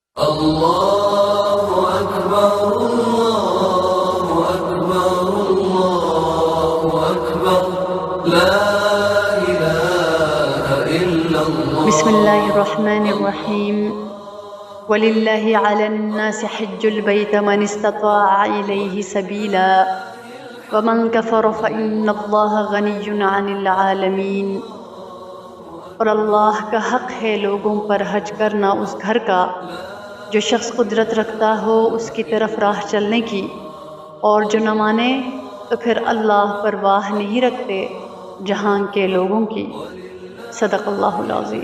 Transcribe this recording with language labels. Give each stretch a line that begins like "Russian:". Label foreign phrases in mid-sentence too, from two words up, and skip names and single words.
Arabic: اللہ اکبر اللہ اکبر اللہ اکبر لا الہ الا اللہ۔ بسم اللہ الرحمن الرحیم۔ وَلِلَّهِ عَلَى النَّاسِ حِجُّ الْبَيْتِ مَنِ اسْتَطَاعَ إِلَيْهِ سَبِيلًا وَمَنْ كَفَرَ فَإِنَّ اللَّهَ غَنِيٌّ عَنِ الْعَالَمِينَ۔
Urdu: اور اللہ کا حق ہے لوگوں پر حج کرنا اس گھر کا جو شخص قدرت رکھتا ہو اس کی طرف راہ چلنے کی، اور جو نہ مانے تو پھر اللہ پرواہ نہیں رکھتے جہاں کے لوگوں کی۔
Arabic: صدق اللہ العظیم۔